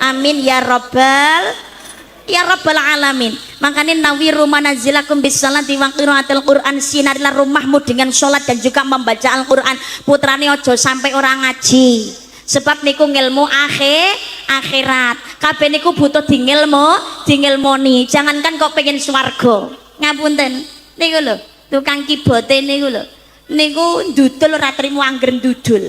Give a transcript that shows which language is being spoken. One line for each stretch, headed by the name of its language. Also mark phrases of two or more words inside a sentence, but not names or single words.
Arabic: آمين يا رب العالمين.
Indonesian: Makanya
Arabic: نوروا منازلكم بالصلاة وقراءة القرآن,
Indonesian: sinarilah rumahmu dengan sholat dan juga membaca Al-Quran.
Javanese: Putrane ojo sampai orang ngaji, sebab niku ngilmu akhirat. Kabeh niku butuh ngilmoni. Jangankan kok pengen swarga. Ngapunten. Niku lho, tukang kibote niku lho. Niku ndudul ora trimo angger ndudul.